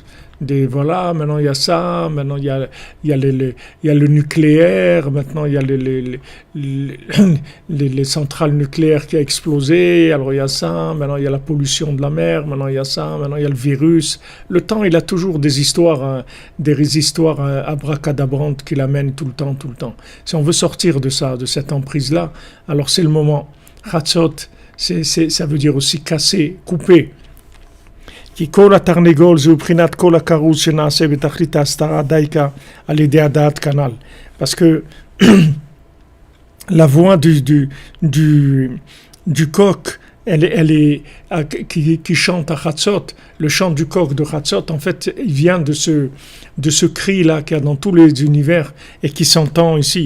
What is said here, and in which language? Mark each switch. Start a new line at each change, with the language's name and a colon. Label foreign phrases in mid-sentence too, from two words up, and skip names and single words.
French: Voilà, maintenant il y a ça, maintenant il y a le nucléaire, maintenant il y a les centrales nucléaires qui a explosé, alors il y a ça, maintenant il y a la pollution de la mer, maintenant il y a ça, maintenant il y a le virus. Le temps, il a toujours des histoires, des histoires abracadabrantes qui l'amènent tout le temps, tout le temps. Si on veut sortir de ça, de cette emprise-là, alors c'est le moment. Chatzot, ça veut dire aussi casser, couper.
Hebrew: כי כל התרנגול זה מבחינת כל הכרוז שנעשה בתכלית ההסתרה דייקה על ידי הדעת כנ"ל.
French: Parce que la voix du coq, elle est qui chante à Chatzot, le chant du coq de Chatzot, en fait, il vient de ce cri-là qu'il y a dans tous les univers et qui s'entend ici.